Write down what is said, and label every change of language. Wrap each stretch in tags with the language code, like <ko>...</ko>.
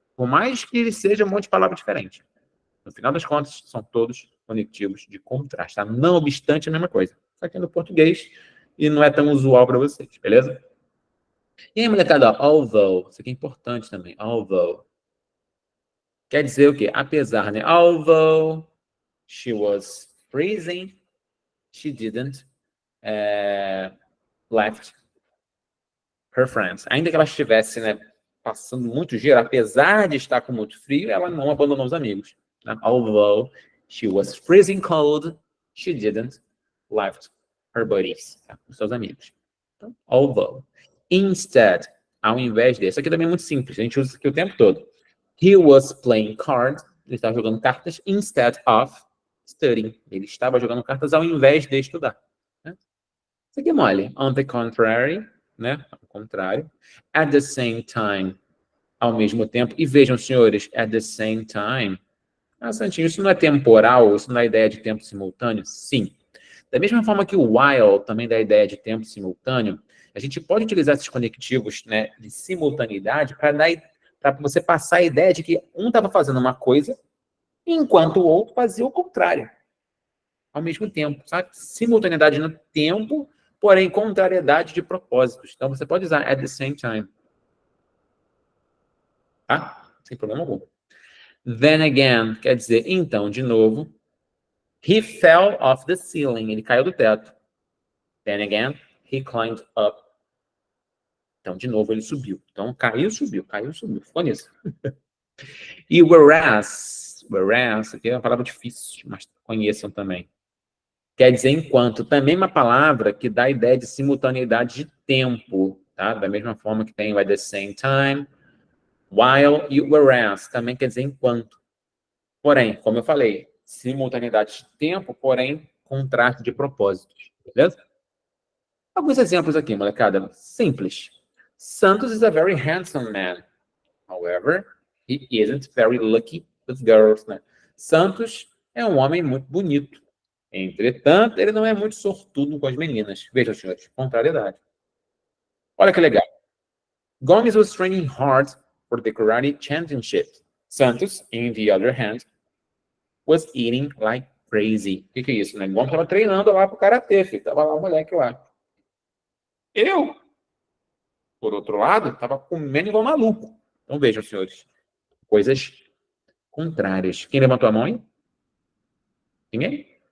<pt>Por mais que ele seja um monte de palavra diferente. No final das contas, são todos conectivos de contraste. Tá? Não obstante, a mesma coisa. Só que é no português e não é tão usual para vocês, beleza? E aí, molecada, ó, although. Isso aqui é importante também. Although. Quer dizer o quê? Apesar, né?</pt> <en>Although she was freezing, she didn't left her friends.</en> <pt>Ainda que ela estivesse, né, passando muito gelo, apesar de estar com muito frio, ela não abandonou os amigos. Né?</pt> <en>Although she was freezing cold, she didn't left her buddies.</en> <pt>Tá? Os seus amigos. Então, although. Instead, ao invés de... Isso aqui também é muito simples. A gente usa isso aqui o tempo todo.</pt> <en>He was playing cards.</en> <pt>Ele estava jogando cartas</pt> <en>instead of studying.</en> <pt>Ele estava jogando cartas ao invés de estudar. Né? Isso aqui é mole.</pt> <en>On the contrary,</en> <pt>né? Ao contrário.</pt> <en>At the same time,</en> <pt>ao mesmo tempo. E vejam, senhores,</pt> <en>at the same time.</en> <pt>Ah, Santinho, isso não é temporal? Isso não é ideia de tempo simultâneo? Sim. Da mesma forma que o while também dá ideia de tempo simultâneo, a gente pode utilizar esses conectivos, né, de simultaneidade para você passar a ideia de que um estava fazendo uma coisa enquanto o outro fazia o contrário. Ao mesmo tempo, sabe? Simultaneidade no tempo, porém contrariedade de propósitos. Então, você pode usar</pt> <en>at the same time.</en> <pt>Tá? Sem problema algum.</pt> <en>Then again,</en> <pt>quer dizer, então, de novo.</pt> <en>He fell off the ceiling.</en> <pt>Ele caiu do teto.</pt> <en>Then again, he climbed up.</en> <pt>Então, de novo, ele subiu. Então, caiu, subiu, caiu, subiu. Ficou nisso. E whereas, aqui é uma palavra difícil, mas conheçam também. Quer dizer, enquanto, também uma palavra que dá a ideia de simultaneidade de tempo, tá? Da mesma forma que tem o</pt> <en>at the same time,</en> <pt>while e whereas, também quer dizer enquanto. Porém, como eu falei, simultaneidade de tempo, porém, contraste de propósitos. Beleza? Alguns exemplos aqui, molecada. Simples.</pt> <en>Santos is a very handsome man. However, he isn't very lucky with girls.</en> <pt>Né? Santos é um homem muito bonito. Entretanto, ele não é muito sortudo com as meninas. Vejam, senhores, contrariedade. Olha que legal.</pt> <en>Gomes was training hard for the karate championship. Santos, in the other hand, was eating like crazy.</en> <pt>O que é isso, né? Gomes estava treinando lá pro karatê, filho. Tava lá o moleque lá. Eu, por outro lado, estava comendo igual maluco. Então vejam, senhores, coisas contrárias. Quem levantou a mão aí? Ninguém?</pt>